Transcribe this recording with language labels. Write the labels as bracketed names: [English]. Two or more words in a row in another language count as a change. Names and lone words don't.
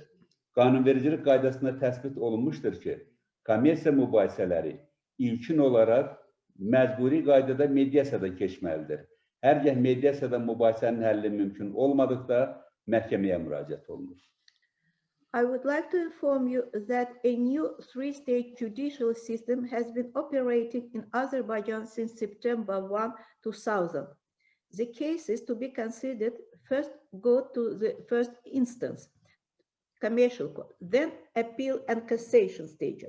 [Azerbaijani] Qanunvericilik qaydasında təsbit olunmuşdur ki, kommersiya mübahisələri ilkin olaraq məcburi qaydada mediasiyada keçməlidir. Hər gəh mediasiyada mübahisənin həlli mümkün olmadıqda məhkəməyə müraciət olunur. [English] I would like to inform you that a new three-stage judicial system has been operating in Azerbaijan since September 1, 2000. The cases to be considered first go to the first instance, commercial court, then appeal and cassation stages.